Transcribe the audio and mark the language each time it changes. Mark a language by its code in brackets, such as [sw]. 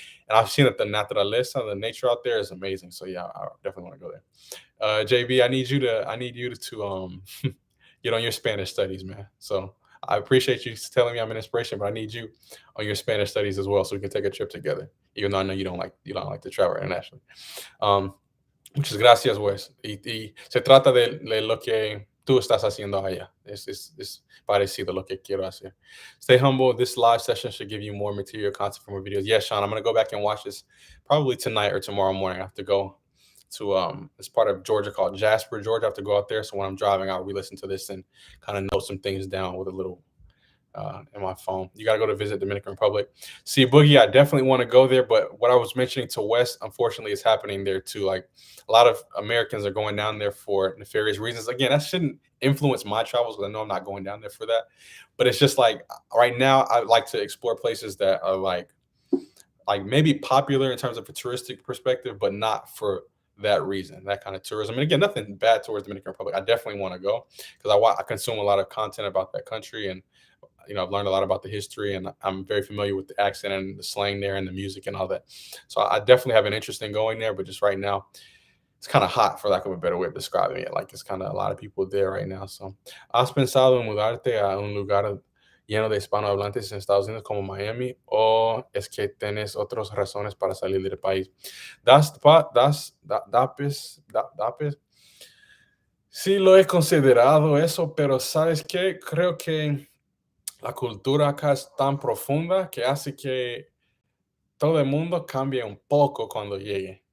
[en] And I've seen that the naturaleza, the nature out there is amazing. So yeah, I definitely want to go there. JB, I need you to get on your Spanish studies, man. So I appreciate you telling me I'm an inspiration, but I need you on your Spanish studies as well, so we can take a trip together. Even though I know you don't like to travel internationally. [es] Um, Muchas gracias, Wes. Y se trata de lo que tú estás haciendo allá. Es parecido a lo que quiero hacer. [en] Stay humble. This live session should give you more material content for more videos. Yes, Sean, I'm going to go back and watch this probably tonight or tomorrow morning. I have to go to it's part of Georgia called Jasper, Georgia. I have to go out there. So when I'm driving, I'll re-listen to this and kind of note some things down with a little in my phone. You got to go to visit Dominican Republic. See, Boogie, I definitely want to go there. But what I was mentioning to Wes, unfortunately, is happening there too. Like, a lot of Americans are going down there for nefarious reasons. Again, that shouldn't influence my travels because I know I'm not going down there for that. But it's just like right now, I like to explore places that are like maybe popular in terms of a touristic perspective, but not for that reason, that kind of tourism. And again, nothing bad towards Dominican Republic. I definitely want to go because I consume a lot of content about that country, and I've learned a lot about the history, and I'm very familiar with the accent and the slang there and the music and all that. So I definitely have an interest in going there, but just right now, it's kind of hot, for lack of a better way of describing it. Like, it's kind of a lot of people there right now. [es] So, ¿has pensado en mudarte a un lugar lleno de hispanohablantes en Estados Unidos como Miami, o es que tienes otras razones para salir del país? Dapes. Sí, lo he considerado eso, pero ¿sabes qué? Creo que la cultura acá es tan profunda que hace que todo el mundo cambie un poco cuando llegue.